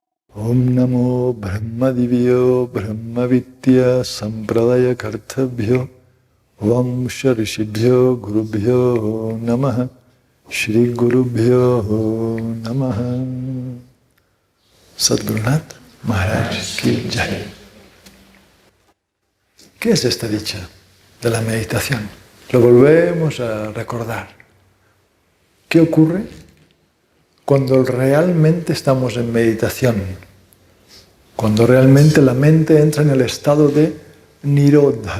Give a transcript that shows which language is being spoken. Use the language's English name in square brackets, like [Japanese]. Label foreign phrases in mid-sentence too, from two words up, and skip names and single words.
[Sanskrit] ॐ नमो ब्रह्मदिव्यो ब्रह्मविद्या सम्प्रदाय कर्तभ्यो वंश ऋषिभ्यो गुरुभ्यो नमः श्री गुरुभ्यो नमः. [Hindi] सद्गुरुनाथ महाराज की जय. [Spanish] ¿Qué es esta dicha de la meditación? Lo volvemos a recordar. ¿Qué ocurre cuando realmente estamos en meditación? Cuando realmente la mente entra en el estado de Nirodha.